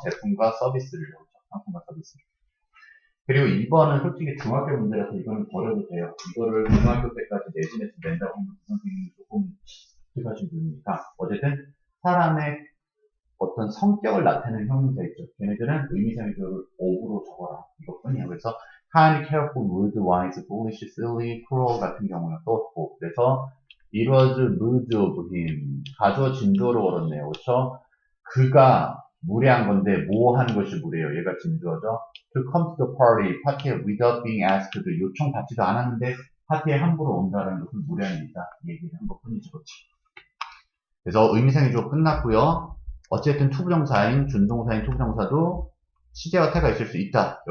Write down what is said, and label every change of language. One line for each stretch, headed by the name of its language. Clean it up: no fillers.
Korean: 제품과 서비스를 상품과 서비스를. 그리고 2번은 솔직히 중학교 문제라서 이거는 버려도 돼요. 이거를 고등학교 때까지 내신에서 낸다고 하면 선생님이 조금 흡입하신 분이니까. 어쨌든 사람의 어떤 성격을 나타내는 형용사 있죠. 걔네들은 의미상의 주어를 of로 적어라. 이것뿐이에요. 그래서
English: kind, careful, rude, wise, foolish, silly, cruel
Korean: 같은 경우는
English: thoughtful. 그래서 it was rude of him.
Korean: 가주어 진주어로 걸었네요. 그렇죠? 그가 무례한 건데 뭐 하는 것이 무례해요. 얘가 진주어죠.
English: To come to the party,
Korean: 파티에
English: without being asked,
Korean: 요청받지도 않았는데 파티에 함부로 온다는 것은 무례한 일이다. 이 얘기를 한 것뿐이죠. 그렇죠? 그래서 의미상의 주어 끝났고요. 어쨌든 투부정사인 준동사인 투부정사도 시제와 태가 있을 수 있다.